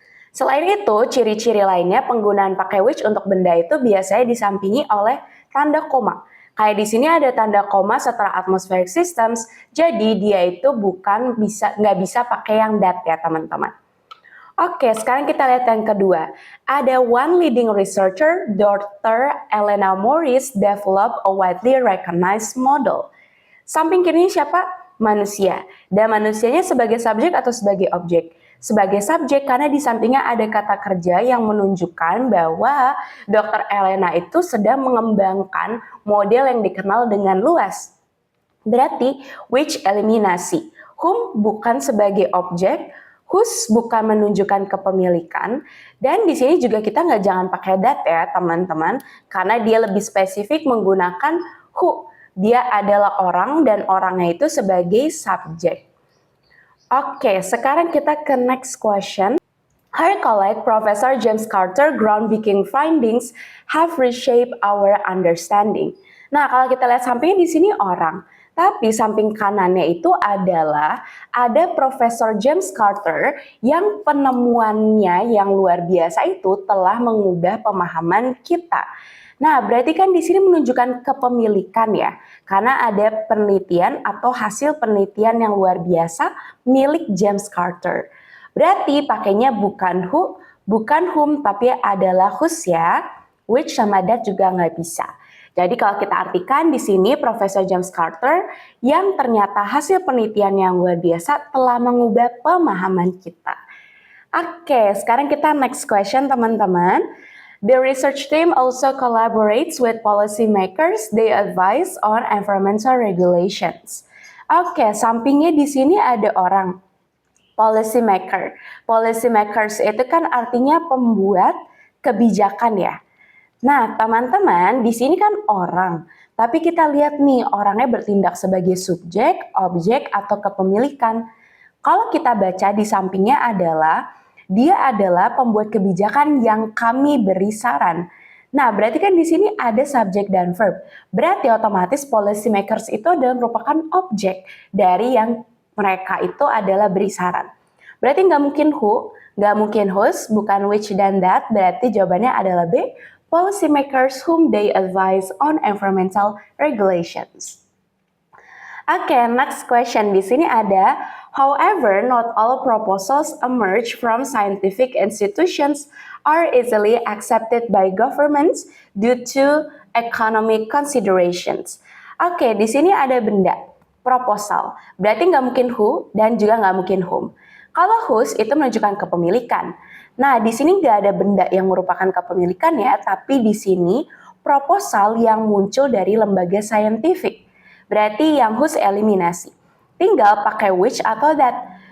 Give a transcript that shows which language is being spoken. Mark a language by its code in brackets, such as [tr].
[id] Selain itu, ciri-ciri lainnya penggunaan pakai which untuk benda itu biasanya disampingi oleh tanda koma. Kayak di sini ada tanda koma setelah atmospheric systems, jadi dia itu nggak bisa pakai yang that ya teman-teman. Oke, sekarang kita lihat yang kedua. Ada [en] one leading researcher, Dr. Elena Morris, develop a widely recognized model. [id] Samping kirinya siapa? Manusia. Dan manusianya sebagai subjek atau sebagai objek? Sebagai subjek karena di sampingnya ada kata kerja yang menunjukkan bahwa Dr. Elena itu sedang mengembangkan model yang dikenal dengan luas. Berarti which eliminasi. Whom bukan sebagai objek, whose bukan menunjukkan kepemilikan, dan di sini juga kita jangan pakai that ya teman-teman, karena dia lebih spesifik menggunakan who. Dia adalah orang dan orangnya itu sebagai subjek. Oke, sekarang kita ke next question. [en] Her colleague, Professor James Carter, groundbreaking findings have reshaped our understanding. [id] Nah, kalau kita lihat sampingnya di sini orang, tapi samping kanannya itu adalah ada Profesor James Carter yang penemuannya yang luar biasa itu telah mengubah pemahaman kita. Nah, berarti kan di sini menunjukkan kepemilikan ya, karena ada penelitian atau hasil penelitian yang luar biasa milik James Carter. Berarti pakainya bukan who, bukan whom, tapi adalah whose ya, which sama that juga nggak bisa. Jadi kalau kita artikan di sini Profesor James Carter yang ternyata hasil penelitian yang luar biasa telah mengubah pemahaman kita. Oke, sekarang kita next question teman-teman. [en] The research team also collaborates with policymakers. They advise on environmental regulations. [id] Oke, sampingnya di sini ada orang policymaker. Policymakers itu kan artinya pembuat kebijakan ya. Nah, teman-teman, di sini kan orang. Tapi kita lihat nih, orangnya bertindak sebagai subjek, objek, atau kepemilikan. Kalau kita baca di sampingnya adalah dia adalah pembuat kebijakan yang kami beri saran. Nah, berarti kan di sini ada subjek dan verb. Berarti otomatis policy makers itu adalah merupakan objek dari yang mereka itu adalah beri saran. Berarti nggak mungkin who, nggak mungkin whose, bukan which dan that. Berarti jawabannya adalah B, [en] policy makers whom they advise on environmental regulations. Oke, next question. [id] Di sini ada, [en] however, not all proposals emerge from scientific institutions are easily accepted by governments due to economic considerations. [id] Oke, di sini ada benda, proposal. Berarti nggak mungkin who dan juga nggak mungkin whom. Kalau whose itu menunjukkan kepemilikan. Nah, di sini nggak ada benda yang merupakan kepemilikan ya, tapi di sini proposal yang muncul dari lembaga saintifik. Berarti yang whose eliminasi. Tinggal pakai which atau that.